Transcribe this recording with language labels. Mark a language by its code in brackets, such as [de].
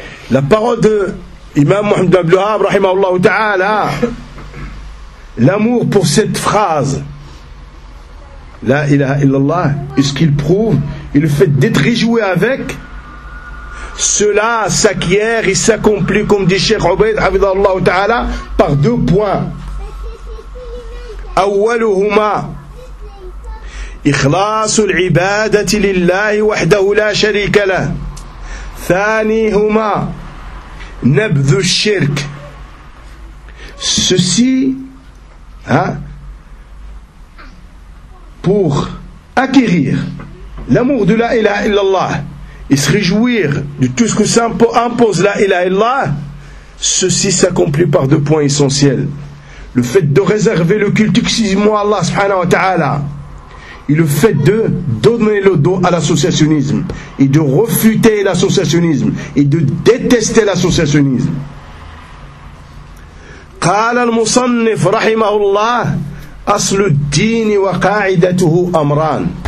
[fr] La parole de Imam Muhammad ibn Abdelwahab rahimahullah ta'ala, l'amour pour cette phrase La ilaha illallah, et ce qu'il prouve, et le fait d'être réjoui avec cela, s'acquiert et s'accomplit, comme dit Cheikh Ubayd حفظه الله تعالى, par deux points. [ar] Awwaluhuma إخلاص العبادة لله وحده لا شريك له، ثانيهما نبذ الشرك. [fr] Ceci, pour acquérir l'amour de la ilaha illallah et se réjouir de tout ce que ça impose la ilaha illallah, ceci s'accomplit par deux points essentiels: le fait de réserver le culte exclusivement à Allah subhanahu wa ta'ala, et le fait de donner le dos à l'associationnisme, et de refuter l'associationnisme, et de détester l'associationnisme. [ar] قال المصنف رحمه الله أصل الدين وقاعدته أمران.